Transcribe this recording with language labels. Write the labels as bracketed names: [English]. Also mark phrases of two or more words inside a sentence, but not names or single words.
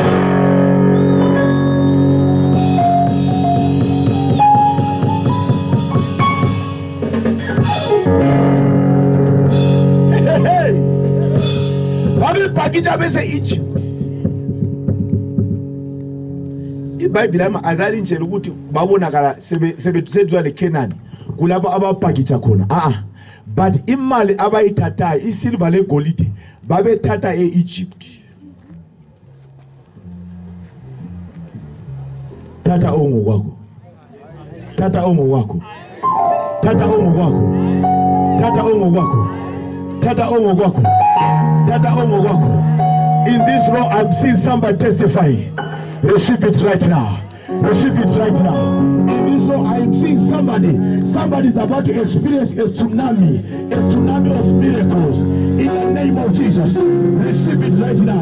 [North Ndebele] Babepakitsha bese Egypt. iBhayibheli azali nje ukuthi babonakala sebethusedwa leKenani kulapho abapakitsha khona. But imali abayithathayo isilver legolide babethatha eEgypt. Tata ongokwakho. Tata ongokwakho. Tata ongokwakho. Tata ongokwakho. Tata ongokwakho. Tata ongokwakho. [English] In this row I'm seeing somebody testify. Receive it right now. Receive it right now. In this row I am seeing somebody is about to experience a tsunami of miracles. In the name of Jesus. Receive it right now.